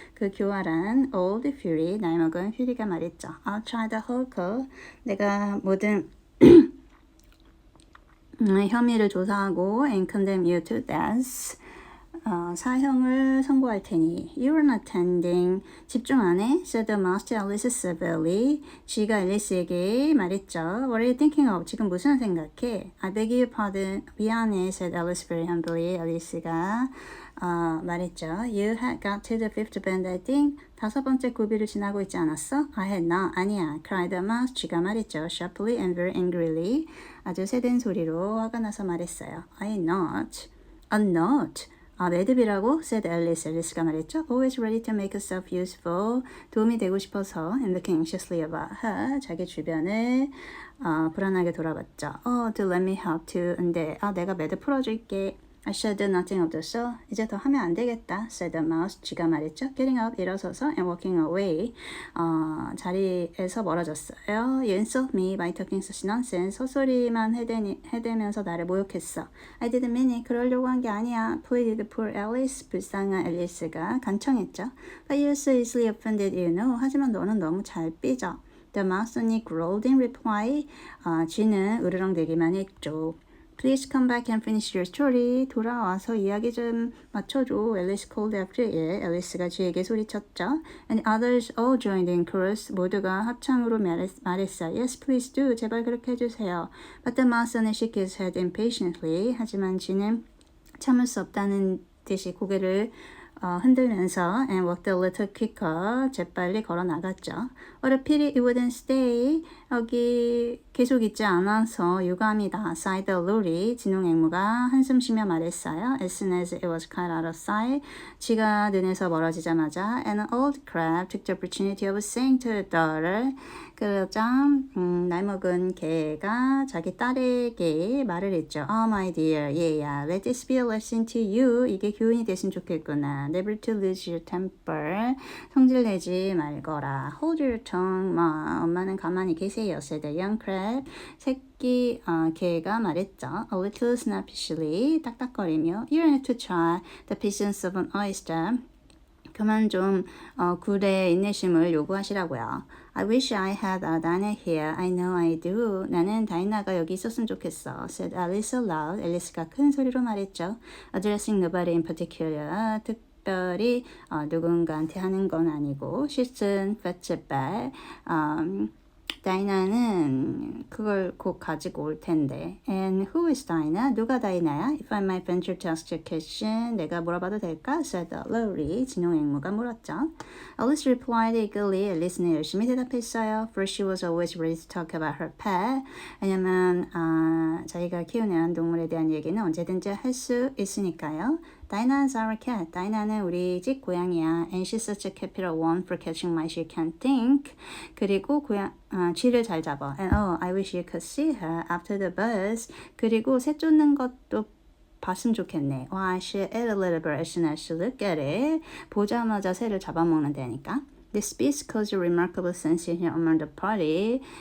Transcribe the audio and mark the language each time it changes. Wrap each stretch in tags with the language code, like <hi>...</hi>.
<ko>그 교활한</ko> <en>old fury.</en> <ko>나이 먹은 퓨리가 말했죠.</ko> <en>I'll try the whole case.</en> <ko>내가 모든 혐의를 조사하고</ko> <en>and condemn you to death.</en> <ko>사형을 선고할 테니</ko> <en>You're not attending.</en> <ko>집중 안 해?</ko> <en>said the master Alice severely.</en> <ko>쥐가 앨리스에게 말했죠.</ko> <en>What are you thinking of?</en> <ko>지금 무슨 생각해?</ko> <en>I beg your pardon.</en> <ko>미안해,</ko> <en>said Alice very humbly.</en> <ko>앨리스가 말했죠.</ko> <en>You had got to the fifth bend, I think.</en> <ko>5번째 고비를 지나고 있지 않았어?</ko> <en>I had not.</en> <ko>아니야.</ko> <en>cried the mouse.</en> <ko>쥐가 말했죠.</ko> <en>sharply and very angrily.</en> <ko>아주 세된 소리로 화가 나서 말했어요.</ko> <en>I not. I'm not.</en> <ko>매듭이라고?</ko> <en>said Alice.</en> <ko>앨리스가 말했죠.</ko> <en>Always ready to make herself useful.</en> <ko>도움이 되고 싶어서</ko> <en>and looking anxiously about her.</en> <ko>자기 주변을 불안하게 돌아봤죠.</ko> <en>to let me help too.</en> <ko>근데 내가 매듭 풀어줄게.</ko> <en>I should do nothing of the sort.</en> <ko>이제 더 하면 안 되겠다.</ko> <en>said the mouse.</en> <ko>쥐가 말했죠.</ko> <en>Getting up,</en> <ko>일어서서</ko> <en>and walking away.</en> <ko>자리에서 멀어졌어요.</ko> <en>You insult me by talking such nonsense.</en> <ko>헛소리만 해대면서 나를 모욕했어.</ko> <en>I didn't mean it.</en> <ko>그러려고 한 게 아니야.</ko> <en>pleaded poor Alice.</en> <ko>불쌍한 앨리스가 간청했죠.</ko> <en>But you're so easily offended, you know.</en> <ko>하지만 너는 너무 잘 삐져.</ko> <en>The mouse only growled in reply.</en> <ko>쥐는 으르렁대기만 했죠.</ko> <en>Please come back and finish your story.</en> <ko>돌아와서 이야기 좀 맞춰줘.</ko> <en>앨리스 called after it.</en> <ko>앨리스가 쥐에게 소리쳤죠.</ko> <en>And others all joined in chorus.</en> <ko>모두가 합창으로 말했어.</ko> <en>Yes, please do.</en> <ko>제발 그렇게 해주세요.</ko> <en>But the mouse only shook his head impatiently.</en> <ko>하지만 쥐는 참을 수 없다는 듯이 고개를 흔들면서</ko> <en>and walked a little quicker.</en> <ko>재빨리 걸어 나갔죠.</ko> <en>What a pity it wouldn't stay.</en> <ko>여기 계속 있지 않아서 유감이다.</ko> <en>sighed the lorry.</en> <ko>진홍앵무가 한숨 쉬며 말했어요.</ko> <en>As soon as it was quite out of sight.</en> <ko>쥐가 눈에서 멀어지자마자</ko> <en>an old crab took the opportunity of saying to her daughter.</en> <ko>그러자 나이 먹은 개가 자기 딸에게 말을 했죠.</ko> <en>Oh my dear,</en> <ko>얘야,</ko> <en>let this be a lesson to you.</en> <ko>이게 교훈이 됐으면 좋겠구나.</ko> <en>Never to lose your temper.</en> <ko>성질 내지 말거라.</ko> <en>Hold your tongue, ma.</en> <ko>엄마는 가만히 계세요.</ko> <en>said the young crab.</en> <ko>새끼 개가 말했죠.</ko> <en>A little snappishly.</en> <ko>딱딱거리며.</ko> <en>You don't have to try the patience of an oyster.</en> <ko>그만 좀 굴의 인내심을 요구하시라고요.</ko> <en>I wish I had a Dinah here. I know I do.</en> <ko>나는 다이나가 여기 있었으면 좋겠어.</ko> <en>said Alice aloud.</en> <ko>앨리스가 큰 소리로 말했죠.</ko> <en>Addressing nobody in particular.</en> <ko>특별히 누군가한테 하는 건 아니고.</ko> <en>She soon fetched it back.</en> <ko>다이나는 그걸 곧 가지고 올 텐데.</ko> <en>And who is Dinah?</en> <ko>누가 다이나야?</ko> <en>If I might venture to ask your question.</en> <ko>내가 물어봐도 될까?</ko> <en>said Lowry.</en> <ko>진홍앵무가 물었죠.</ko> <en>Alice replied eagerly.</en> <ko>앨리스는 열심히 대답했어요.</ko> <en>For she was always ready to talk about her pet.</en> <ko>왜냐면 자기가 키우는 애완동물에 대한 얘기는 언제든지 할 수 있으니까요.</ko> <en>Dinah's our cat.</en> <ko>다이나는 우리 집 고양이야.</ko> <en>And she's such a capital one for catching mice you can't think.</en> <ko>그리고 쥐를 잘 잡아.</ko> <en>And I wish you could see her after the buzz.</en> <ko>그리고 새 쫓는 것도 봤으면 좋겠네.</ko> <en>Why, she ate a little bird as soon as she looked at it.</en> <ko>보자마자 새를 잡아먹는다니까.</ko> <en>This speech caused a remarkable sensation among the party.</en>